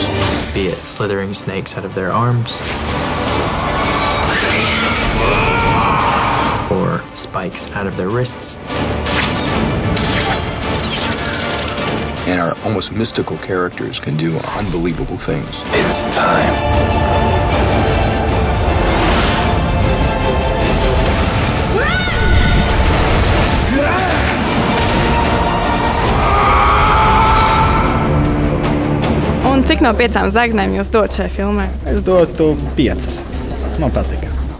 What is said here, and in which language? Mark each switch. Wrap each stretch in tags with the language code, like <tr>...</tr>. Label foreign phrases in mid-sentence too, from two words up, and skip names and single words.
<en>Be it slithering snakes out of their arms, or spikes out of their wrists. And our almost mystical characters can do unbelievable things. It's time.</en> <lv>Un cik no 5 zvaigznēm jūs dot šai filmai? Es dotu 5. Man patika.</lv>